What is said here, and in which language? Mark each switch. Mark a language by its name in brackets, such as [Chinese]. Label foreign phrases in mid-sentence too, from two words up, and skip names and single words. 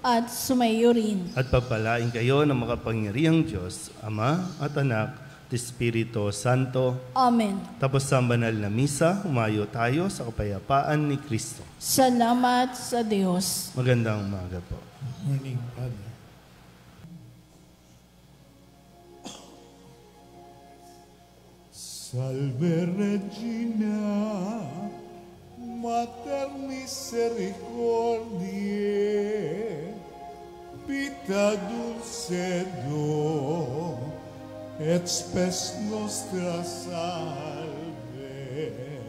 [Filipino] At sumayo rin. At pagpalain kayo ng makapangyarihang Diyos, Ama at Anak, at Espiritu Santo. Amen. Tapos sa banal na misa, humayo tayo sa kapayapaan ni Kristo. Salamat sa Diyos. Magandang umaga po. [English] Morning, Father. [Latin] Salve Regina, Mater Misericordiae, Vita Dulcedo, et spes nostra salve.